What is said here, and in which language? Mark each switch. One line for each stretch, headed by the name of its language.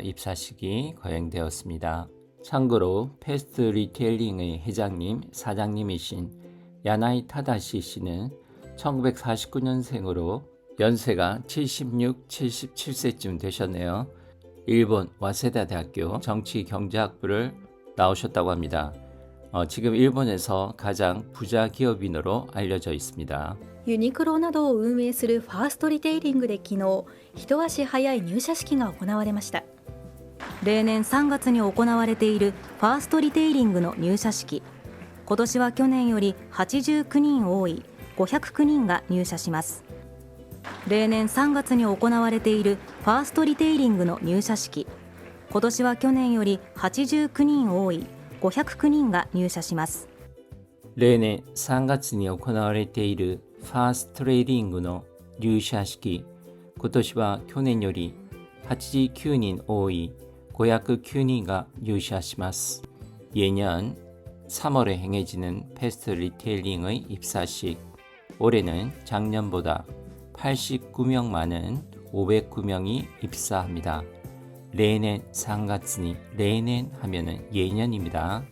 Korean: 입사식이 거행되었습니다. 참고로 패스트 리테일링의 회장님, 사장님이신 야나이 타다시 씨는 1949년생으로 연세가 76, 77세쯤 되셨네요. 일본 와세다 대학교 정치경제학부를 나오셨다고 합니다. 지금 일본에서 가장 부자 기업인으로 알려져 있습니다.
Japanese: ユニクロなどを運営するファーストリテイリングで昨日、一足早い入社式が行われました。例年3月に行われているファーストリテイリングの入社式。今年は去年より89人多い509人が入社します。例年3月に行われているファーストリテイリングの入社式。今年は去年より89人多い509人が入社します。例年3月に行われているファーストリテイリングの入社式。今年は去年より89人多い509人が入社します。
Korean: 예년 3월에 행해지는 패스트 리테일링의 입사식. 올해는 작년보다 89명 많은 509명이 입사합니다.
Japanese: 레넨 상가츠니 레넨
Korean: 하면은 예년입니다.